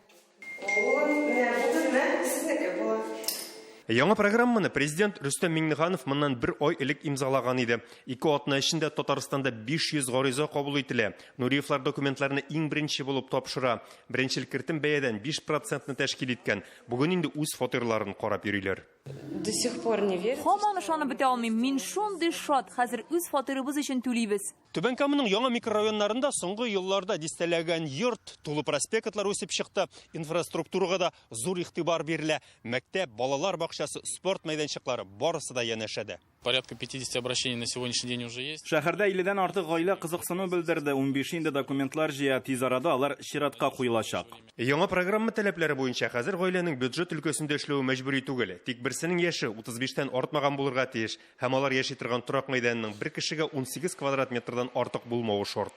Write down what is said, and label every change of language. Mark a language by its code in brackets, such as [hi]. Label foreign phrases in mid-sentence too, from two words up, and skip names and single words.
[tt] Яңа программаны президент Рөстәм Миңнеханов моннан 1 ай элек имзалаган иде. 2 атна эчендә Татарстанда 500 гариза кабул ителә. Нуриевлар документларны иң беренче булып тапшыра. Беренчел кертем бәядән 5%-ны тәшкил иткән. Бүген инде үз фатирларын карап йөриләр. [ru] До сих пор не верю. [tt] Һаман ышанып бетә алмыйм. Мин шундый шат. Хәзер үз фатирыбыз өчен түлибез. Түбән Каманың яңа микрорайоннарында соңгы елларда дистәләгән йорт, тулы проспектлар үсеп чыкты. Инфраструктурага да зур игътибар бирелә. Мәктәп, балалар бакчасы, спорт мәйданчыклары барысы да янәшәдә. [ru] Порядка 50 обращений на сегодняшний день уже есть. [tt] Шәһәрдә 50-дән артык гаилә кызыксыну белдерде. 15 инде документлар җыя, тиз арада алар чиратка куелачак. Яңа программа таләпләре буенча хәзер гаиләнең бюджет өлкәсендә эшләүе мәҗбүри түгел. Тик берсенең яше 35-тән артмаган булырга тиеш. Һәм алар яши торган торак мәйданының бер кешегә 18 квадрат метрдан артык булмавы шарт.